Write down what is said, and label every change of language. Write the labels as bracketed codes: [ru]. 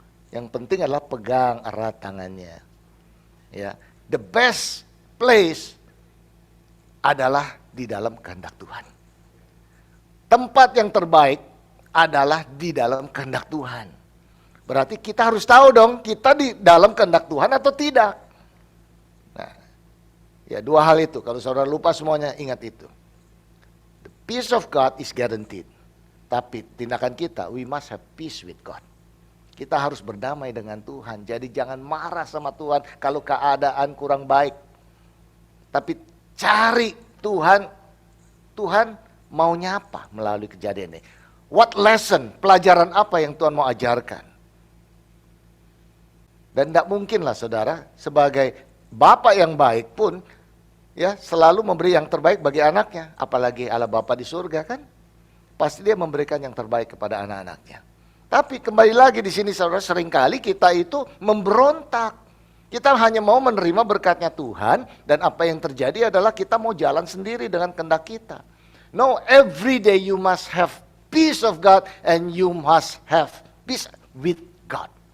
[id] Yang penting adalah pegang erat tangannya. Ya, [en] the best place [id] adalah di dalam kehendak Tuhan. Tempat yang terbaik adalah di dalam kehendak Tuhan. Berarti kita harus tahu dong, kita di dalam kehendak Tuhan atau tidak. Nah, ya 2 hal itu. Kalau saudara lupa semuanya, ingat itu. [en] The peace of God is guaranteed. [id] Tapi tindakan kita, [en] we must have peace with God. [id] Kita harus berdamai dengan Tuhan. Jadi jangan marah sama Tuhan kalau keadaan kurang baik. Tapi cari Tuhan. Tuhan maunya apa melalui kejadian ini? [en] What lesson, [id] pelajaran apa yang Tuhan mau ajarkan? Dan tidak mungkinlah saudara, sebagai bapak yang baik pun, ya selalu memberi yang terbaik bagi anaknya. Apalagi Allah Bapa di surga kan, pasti dia memberikan yang terbaik kepada anak-anaknya. Tapi kembali lagi di sini saudara, seringkali kita itu memberontak. Kita hanya mau menerima berkatnya Tuhan, dan apa yang terjadi adalah kita mau jalan sendiri dengan kehendak kita. [en] No, every day you must have peace of God, and you must have peace with God.